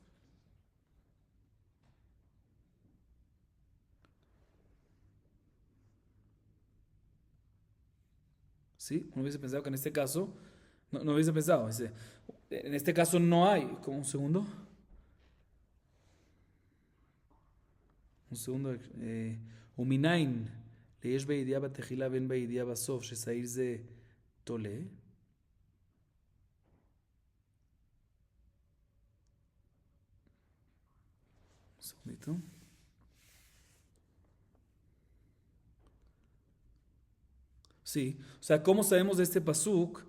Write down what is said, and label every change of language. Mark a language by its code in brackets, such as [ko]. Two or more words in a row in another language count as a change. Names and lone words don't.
[es] ¿Sí? Uno hubiese pensado que en este caso, no hubiese pensado, en este caso no hay, como un segundo, [he] Uminain, ליש בידיעה בתחילה ואין בידיעה בסוף, ששעיר זה תולה. [es] Un segundito. Sí, o sea, ¿cómo sabemos de este pasuk?